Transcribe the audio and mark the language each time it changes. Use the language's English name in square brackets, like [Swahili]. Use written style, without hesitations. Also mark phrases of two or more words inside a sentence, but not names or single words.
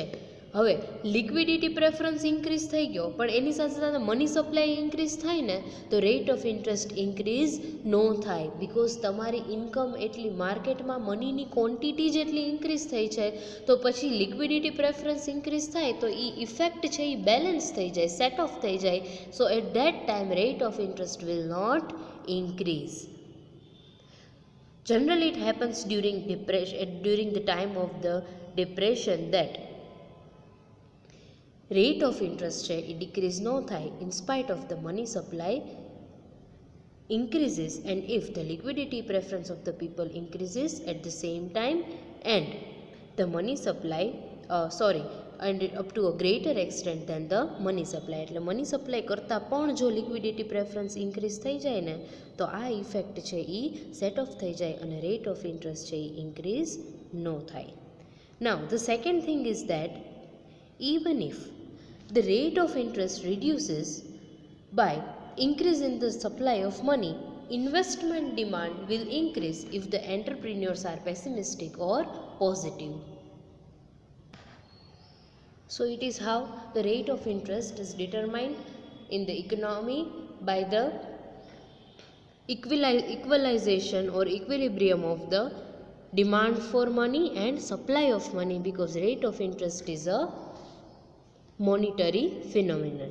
[Gujarati] હવે [English] liquidity preference increase [Gujarati] થઈ ગયો, પણ એની સાથે સાથે [English] money supply increase [Gujarati] થાય ને તો [English] rate of interest increase [Gujarati] ન થાય, બિકોઝ તમારી ઇન્કમ એટલી માર્કેટમાં [English] money-ની quantity [Gujarati] જેટલી ઇન્ક્રીઝ થઈ છે, તો પછી [English] liquidity preference increase [Gujarati] થાય તો એ ઇફેક્ટ છે એ બેલેન્સ થઈ જાય, [English] set off [Gujarati] થઈ જાય. [English] So at that time rate of interest will not increase. Generally, it happens during the time of the depression that rate of interest [Gujarati] છે એ [English] decrease [Gujarati] ન થાય [English] in spite of the money supply increases, and if the liquidity preference of the people increases at the same time and the money supply and up to a greater extent than the money supply. [Gujarati] એટલે [English] money supply [Gujarati] કરતાં પણ જો [English] liquidity preference increase [Gujarati] થઈ જાય ને તો આ ઇફેક્ટ છે એ [English] set off [Gujarati] થઈ જાય અને [English] rate of interest [Gujarati] છે એ ઇન્ક્રીઝ ન થાય. [English] Now the second thing is that even if the rate of interest reduces by increase in the supply of money, investment demand will increase if the entrepreneurs are pessimistic or positive. So it is how the rate of interest is determined in the economy by the equalization or equilibrium of the demand for money and supply of money, because rate of interest is a monetary phenomenon.